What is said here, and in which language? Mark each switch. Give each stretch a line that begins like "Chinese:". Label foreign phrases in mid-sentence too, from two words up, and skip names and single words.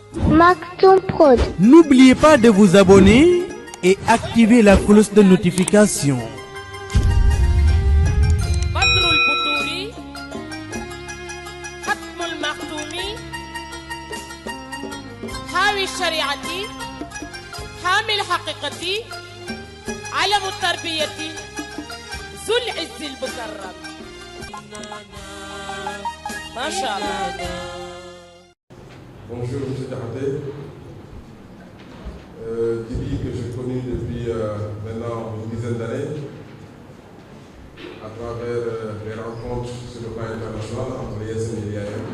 French: Maktoum Prod. N'oubliez pas de vous abonner et activer la cloche de notification. Badrul Boutouri, Khatmul Maktoumi, Hawi Shariati, Hamil Haqiqati, Alam Tarbiyati, Zul Izz al-Bukarram. Masha'Allah. Bonjour M. Karaté. Didi que je connais depuis maintenant une dizaine d'années à travers les rencontres sur le plan international entre les SM et l'IAM.